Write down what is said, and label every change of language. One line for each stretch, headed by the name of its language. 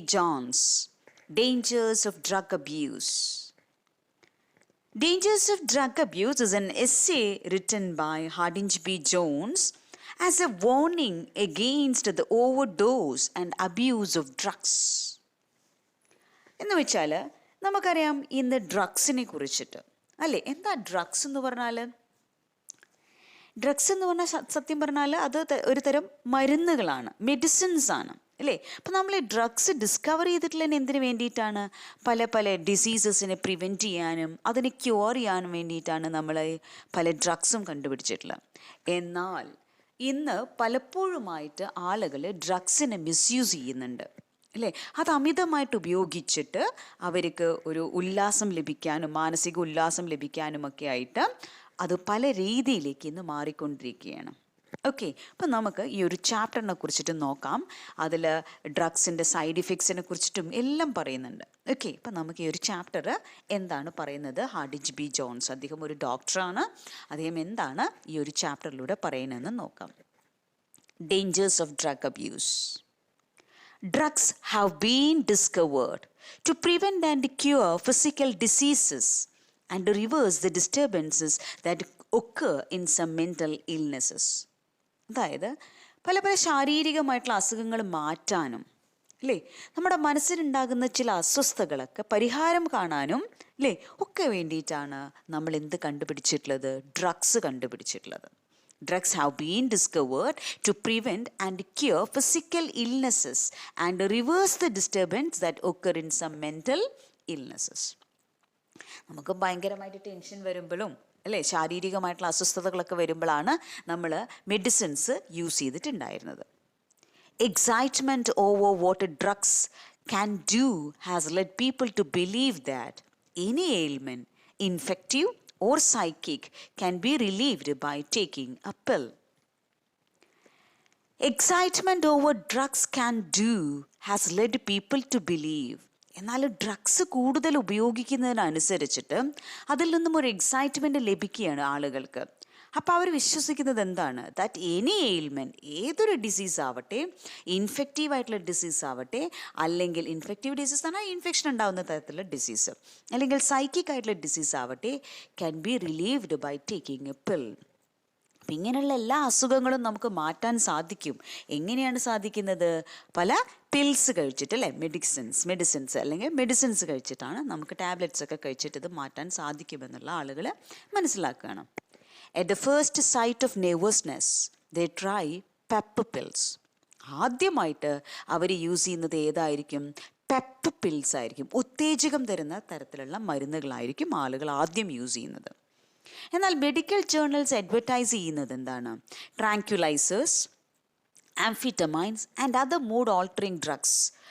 English: Jones, Dangers of Drug Abuse. Dangers of Drug Abuse is an essay written by Hardin B. Jones as a warning against the overdose and abuse of drugs.
Malayalam: എന്ന് വെച്ചാൽ നമുക്കറിയാം ഇന്ന് ഡ്രഗ്സിനെ കുറിച്ചിട്ട് അല്ലേ. എന്താ drugs എന്ന് പറഞ്ഞാൽ? Drugs എന്ന് പറഞ്ഞാൽ സത്യം പറഞ്ഞാൽ അത് ഒരു തരം മരുന്നുകളാണ്, മെഡിസിൻസ് ആണ് അല്ലേ. അപ്പം നമ്മൾ ഈ ഡ്രഗ്സ് ഡിസ്കവർ ചെയ്തിട്ടുള്ള എന്തിനു വേണ്ടിയിട്ടാണ്? പല പല ഡിസീസസിനെ പ്രിവെൻറ്റ് ചെയ്യാനും അതിനെ ക്യൂർ ചെയ്യാനും വേണ്ടിയിട്ടാണ് നമ്മൾ പല ഡ്രഗ്സും കണ്ടുപിടിച്ചിട്ടുള്ളത്. എന്നാൽ ഇന്ന് പലപ്പോഴുമായിട്ട് ആളുകൾ ഡ്രഗ്സിനെ മിസ്യൂസ് ചെയ്യുന്നുണ്ട് അല്ലേ. അത് അമിതമായിട്ട് ഉപയോഗിച്ചിട്ട് അവർക്ക് ഒരു ഉല്ലാസം ലഭിക്കാനും മാനസിക ഉല്ലാസം ലഭിക്കാനുമൊക്കെ ആയിട്ട് അത് പല രീതിയിലേക്ക് ഇന്ന് മാറിക്കൊണ്ടിരിക്കുകയാണ്. ഓക്കെ, അപ്പം നമുക്ക് ഈ ഒരു ചാപ്റ്ററിനെ കുറിച്ചിട്ട് നോക്കാം. അതിൽ ഡ്രഗ്സിൻ്റെ സൈഡ് ഇഫക്ട്സിനെ കുറിച്ചിട്ടും എല്ലാം പറയുന്നുണ്ട്. ഓക്കെ, അപ്പം നമുക്ക് ഈ ഒരു ചാപ്റ്റർ എന്താണ് പറയുന്നത്? ഹാർഡിൻ ബി ജോൺസ്, അദ്ദേഹം ഒരു ഡോക്ടറാണ്. അദ്ദേഹം എന്താണ് ഈ ഒരു ചാപ്റ്ററിലൂടെ പറയുന്നതെന്ന് നോക്കാം.
English: Dangers of drug abuse. Drugs have been discovered to prevent and cure physical diseases and reverse the disturbances that occur in some mental illnesses.
Malayalam: അതായത് പല പല ശാരീരികമായിട്ടുള്ള അസുഖങ്ങൾ മാറ്റാനും അല്ലേ, നമ്മുടെ മനസ്സിലുണ്ടാകുന്ന ചില അസ്വസ്ഥതകളൊക്കെ പരിഹാരം കാണാനും അല്ലേ ഒക്കെ വേണ്ടിയിട്ടാണ് നമ്മൾ എന്ത് കണ്ടുപിടിച്ചിട്ടുള്ളത്? Drugs കണ്ടുപിടിച്ചിട്ടുള്ളത്.
English: Drugs have been discovered to prevent and cure physical illnesses and reverse the disturbance that occur in some mental illnesses.
Malayalam: നമുക്ക് ഭയങ്കരമായിട്ട് ടെൻഷൻ വരുമ്പോഴും അല്ലേ, ശാരീരികമായിട്ടുള്ള അസ്വസ്ഥതകളൊക്കെ വരുമ്പോഴാണ് നമ്മൾ മെഡിസിൻസ് യൂസ് ചെയ്തിട്ടുണ്ടായിരുന്നത്.
English: Excitement over what drugs can do has led people to believe that any ailment, infective or psychic, can be relieved by taking a pill. Excitement over drugs can do has led people to believe.
Malayalam: എന്നാൽ drugs കൂടുതൽ ഉപയോഗിക്കുന്നതിനനുസരിച്ചിട്ട് അതിൽ നിന്നും ഒരു excitement ലഭിക്കുകയാണ് ആളുകൾക്ക്. അപ്പോൾ അവർ വിശ്വസിക്കുന്നത് എന്താണ്?
English: that any ailment,
Malayalam: ഏതൊരു ഡിസീസ് ആവട്ടെ, ഇൻഫെക്റ്റീവ് ആയിട്ടുള്ള ഡിസീസ് ആവട്ടെ, അല്ലെങ്കിൽ ഇൻഫെക്റ്റീവ് ഡിസീസ് പറഞ്ഞാൽ ഇൻഫെക്ഷൻ ഉണ്ടാകുന്ന തരത്തിലുള്ള ഡിസീസ്, അല്ലെങ്കിൽ സൈക്കിക് ആയിട്ടുള്ള ഡിസീസ് ആവട്ടെ,
English: Can be relieved by taking a pill.
Malayalam: അപ്പം ഇങ്ങനെയുള്ള എല്ലാ അസുഖങ്ങളും നമുക്ക് മാറ്റാൻ സാധിക്കും. എങ്ങനെയാണ് സാധിക്കുന്നത്? പല പിൽസ് കഴിച്ചിട്ട് അല്ലേ, മെഡിസിൻസ് അല്ലെങ്കിൽ മെഡിസിൻസ് കഴിച്ചിട്ടാണ് നമുക്ക് ടാബ്ലറ്റ്സ് ഒക്കെ കഴിച്ചിട്ട് ഇത് മാറ്റാൻ സാധിക്കുമെന്നുള്ള ആളുകൾ മനസ്സിലാക്കുകയാണ്.
English: At the first sight of nervousness, they try pepper pills.
Malayalam: ആദ്യമായിട്ട് അവർ യൂസ് ചെയ്യുന്നത് ഏതായിരിക്കും? പെപ്പ് പിൽസ് ആയിരിക്കും. ഉത്തേജകം തരുന്ന തരത്തിലുള്ള മരുന്നുകളായിരിക്കും ആളുകൾ ആദ്യം യൂസ് ചെയ്യുന്നത്. എന്നാൽ മെഡിക്കൽ ജേർണൽസ് അഡ്വർടൈസ് ചെയ്യുന്നത് എന്താണ്? ട്രാങ്ക്യുലൈസേഴ്സ്, ആംഫിറ്റമൈൻസ്
English: And other mood altering drugs.